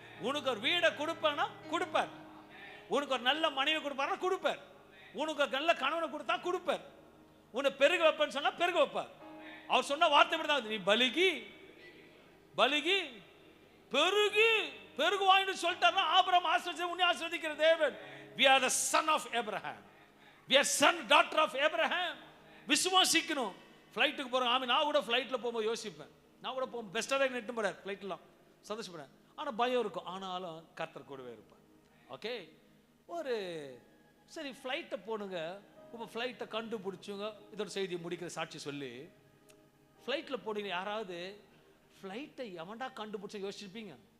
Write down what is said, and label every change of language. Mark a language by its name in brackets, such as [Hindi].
[Tamil] உனக்கு ஒரு வீடை கொடுப்பானா கொடுப்பார். உனக்கு ஒரு நல்ல மனைவி கொடுப்பாரா கொடுப்பார். உனக்கு ஒரு நல்ல கணவனை கொடுத்தா கொடுப்பார். உன்னை பெருக வைப்பேன்னு சொன்னா பெருக வைப்பார். அவர் சொன்ன வார்த்தை தான், நீ பலுகி பலுகி பெருகி பெருகுவாயின்னு சொல்லிட்டாருன்னா ஆபிரகாம் ஆசீர்வதிச்சு உன்னை ஆசீர்வதிக்கிற தேவன். [English] We are the son of Abraham. We are son daughter of Abraham. [Tamil] விசுவாசிக்கணும். ஃப்ளைட்டுக்கு போகிறோம். ஆமாம், நான் கூட ஃப்ளைட்டில் போகும்போது யோசிப்பேன். நான் கூட போகும் பெஸ்ட்டாக தான் நெட்டு போகிறார் ஃப்ளைட்லாம் சந்தோஷப்படுறேன். ஆனால் பயம் இருக்கும். ஆனாலும் கர்த்தர் கூடவே இருப்பார். ஓகே, ஒரு சரி ஃப்ளைட்டை போனுங்க. இப்போ ஃப்ளைட்டை கண்டுபிடிச்சுங்க. இதோட செய்தியை முடிக்கிற சாட்சி சொல்லி, ஃப்ளைட்டில் போனீங்க யாராவது ஃப்ளைட்டை எவன்டா கண்டுபிடிச்ச யோசிச்சிருப்பீங்க?